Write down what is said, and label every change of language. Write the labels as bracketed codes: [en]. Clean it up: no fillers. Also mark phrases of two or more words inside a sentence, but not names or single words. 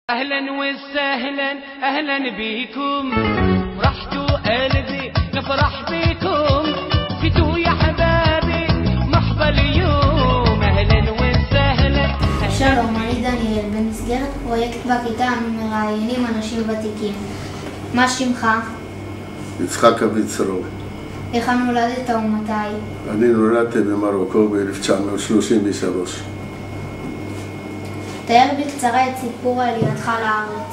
[ar] اهلا وسهلا اهلا بيكم رحتوا قلبي نفرح بيكم جيتوا يا حبابي مرحبا اليوم اهلا وسهلا. [he] שלום, אני דניאל. במסגרת פרויקט בכיתה אנו מראיינים אנשים ותיקים. מה שמך? יצחק אביצרו. איך נולדת ומתי? אני נולדתי במרוקו ב-1933. תאר בקצרה את סיפור עלייתך לארץ.